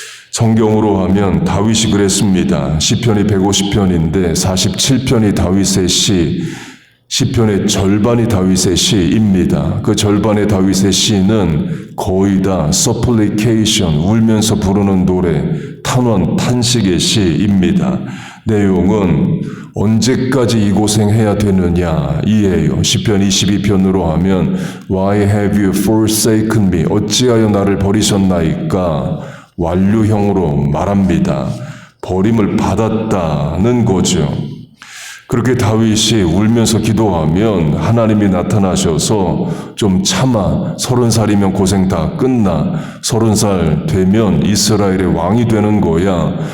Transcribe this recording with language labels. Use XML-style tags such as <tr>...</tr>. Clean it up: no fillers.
<ko>성경으로 하면 다윗이 그랬습니다. 시편이 150편인데 47편이 다윗의 시, 시편의 절반이 다윗의 시입니다. 그 절반의 다윗의 시는 거의 다 supplication, 울면서 부르는 노래, 탄원, 탄식의 시입니다. 내용은 언제까지 이 고생해야 되느냐 이에요. 시편 22편으로 하면</ko> <en>Why have you forsaken me?</en> <ko>어찌하여 나를 버리셨나이까? 완료형으로 말합니다. 버림을 받았다는 거죠. 그렇게 다윗이 울면서 기도하면 하나님이 나타나셔서 좀 참아 30살이면 고생 다 끝나 30살 되면 이스라엘의 왕이 되는 거야.</ko>